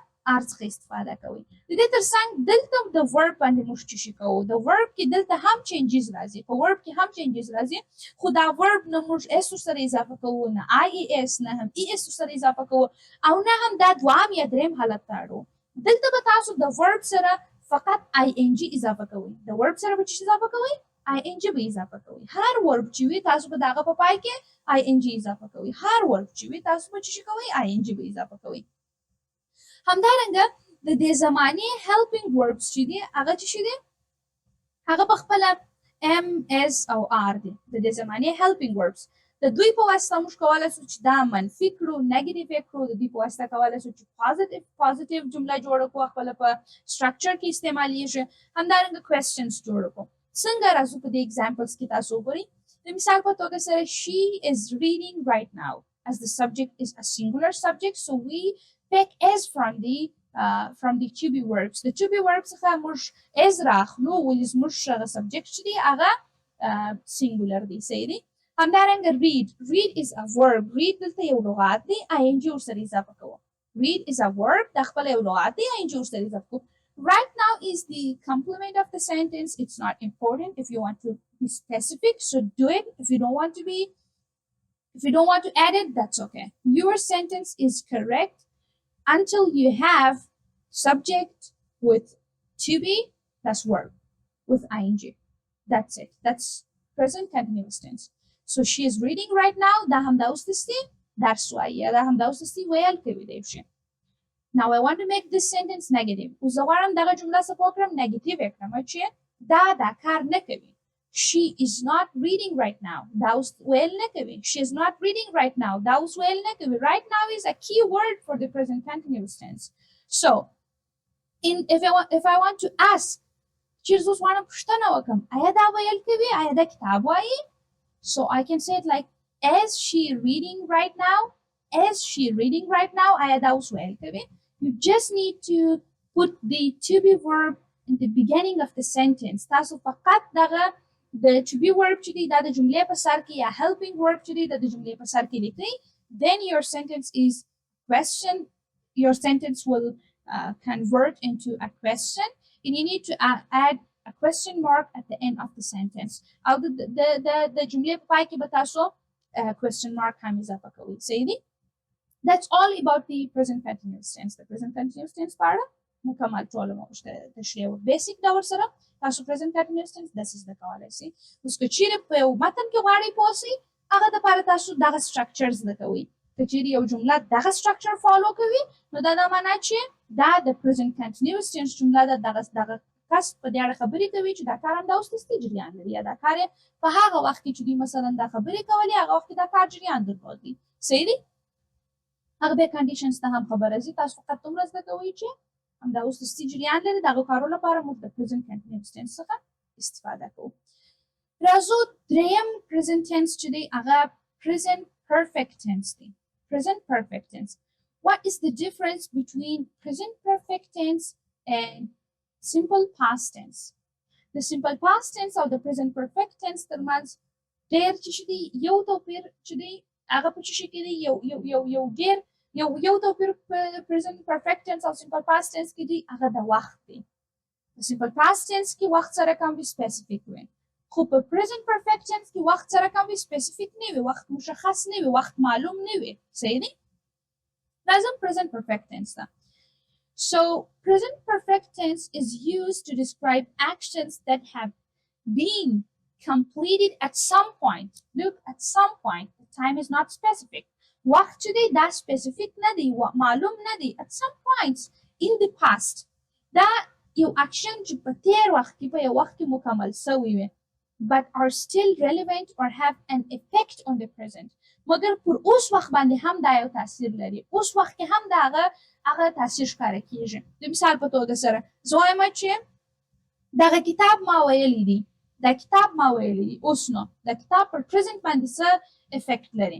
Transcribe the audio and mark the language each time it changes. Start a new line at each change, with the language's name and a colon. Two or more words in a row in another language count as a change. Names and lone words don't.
Pashto: آر څخه استفاده کوئ د دې ترڅنګ دلته د ورب باندې موږ څه شي کوو د ورب کې دلته هم چینجز راځي په ورب کې هم چینجز راځي خو دا ورب نه موږ اس سره اضافه کوو نه آی اس نه هم ای اس سره اضافه کوو او نه هم دا دوام یا دریم حالت ته اړو دلته به تاسو د ورب سره فقط آی ان جی اضافه کوئ د ورب سره به څه اضافه کوئ آی ان جی به اضافه کوئ هر ورب چې وي تاسو به دغه په پای کې آی ان جی اضافه کوئ هر ورب چې وي تاسو به څه کوئ آی ان جی به اضافه کوئ همدارنګه د دې زمانې
English: helping verbs
Pashto: چې دي هغه څه دي هغه په خپل
English: am as
Pashto: او are دي د دې زمانې helping verbs د دوی په واسطه موږ کولی شو چې دا منفي کړو نیګیټیو یې کړو د دوی په واسطه کولی شو چې پازیټیو جمله جوړه کړو خپله په سټرکچر کې استعمالیږي همدارنګه کوېسچنز جوړ کړو څنګه راځو په دې اګزامپلز کې تاسو وګورئ د مثال په توګه سره
English: she is reading right now as the subject is a singular subject, so we pick as from the to be verbs. The to be verbs
Pashto: څخه موږ as راخلو ولې زموږ هغه subject چې دی هغه singular دی. صحیح دی. همدارنګه
English: read is a verb.
Pashto: read دلته یو لغات دی ing ورسره اضافه کوو.
English: read is a verb
Pashto: دا خپل یو لغات دی ing ورسره اضافه کوو.
English: Right now is the complement of the sentence. It's not important. If you want to be specific, so do it. If you don't want to add it, that's okay. Your sentence is correct until you have subject with to be plus verb with ing. That's it. That's present continuous tense. So she is reading right now.
Pashto: دا همدا اوس دستي.
English: That's why. Yeah,
Pashto: دا همدا اوس دستي ویل کوي دی شي.
English: Now I want to make this sentence negative.
Pashto: وزوارم دغه جمله څه وکړم negative وکړم چې دا کار نه کوي.
English: She is not reading right now.
Pashto: دا اوس ویل نه کوي.
English: She is not reading right now.
Pashto: دا اوس ویل نه کوي.
English: Right now is a key word for the present continuous tense. So if I want to ask
Pashto: چې زوس وانه پوښتنه وکم آیا دا ویل کوي آیا دا کتاب وایي.
English: So I can say it like is she reading right now. Is she reading right now
Pashto: آیا دا اوس ویل کوي.
English: You just need to put the to be verb in the beginning of the sentence.
Pashto: تاسو فقط دغه
English: the to be verb
Pashto: چې دی دا د جملې په سر کې یا
English: helping verb
Pashto: چې دی دا د جملې په سر کې لیکئ.
English: Then your sentence is question. Your sentence will convert into a question and you need to add a question mark at the end of the sentence.
Pashto: او د جملې په پای کې به تاسو
English: question mark
Pashto: هم اضافه کوئ. صحیح دی.
English: That's all about the present continuous tense. The present continuous tense part
Pashto: مکمل ټول مو تشریح بیسیک ډول سره تاسو
English: present continuous tense
Pashto: داسې زده کولی شئ. اوس که چیرې په یو متن کې غواړئ پوه شئ هغه دپاره تاسو دغه structure زده کوئ. که چیرې یو جمله دغه structure فالو کوي نو دا معنا چې دا د
English: present continuous tense
Pashto: جمله ده. دغه کس په دې اړه خبرې کوي چې دا کار همداوس دستي جریان لري یا دا کار په هغه وخت کې چې دوی مثلا دا خبرې کولې هغه وخت کې دا کار جریان درلود دی. صحیح دی. هغه به کنډیشنز ته هم خبره زی تاسو فقط دومره زده کوئ چې همداوس دستي جریان لري دغه کارو لپاره موږ د
English: present continuous tense
Pashto: څخه استفاده کوو. راځو دریم
English: present tense
Pashto: چې دی هغه
English: present perfect tense
Pashto: دی.
English: Present perfect tense. What is the difference between present perfect tense and simple past tense? The simple past tense or the present perfect tense
Pashto: ترمنځ ډېر چې دی یو توپیر چې دی هغه په چې کې دی یو توپیر په
English: present perfect tense
Pashto: او
English: simple past tense
Pashto: کې دی هغه د وخت دی. په
English: simple past tense
Pashto: کې وخت سره کوم specific وي. خو په
English: present perfect tense
Pashto: کې وخت سره کوم specific نه وي. وخت مشخص نه وي. وخت معلوم نه وي. صحیح دی. راځم
English: present perfect tense
Pashto: ته.
English: So present perfect tense is used to describe actions that have been completed at some point. Look, at some point. The time is not specific.
Pashto: وخت چې دی دا specific نه دی. معلوم نه دی.
English: At some points in the past.
Pashto: دا یو action چې په تیر وخت کې په یو وخت کې مکمل شوی وي.
English: But are still relevant or have an effect on the present.
Pashto: مګر پر اوس وخت باندې هم دا یو تاثیر لري. اوس وخت کې هم دا هغه تاثیر ښکاره کیږي. د مثال په توګه سره زه وایم چې دغه کتاب ما ویلی دی. دا کتاب ما ویلی دی. اوس نو دا کتاب پر present باندې څه افیکټ لري.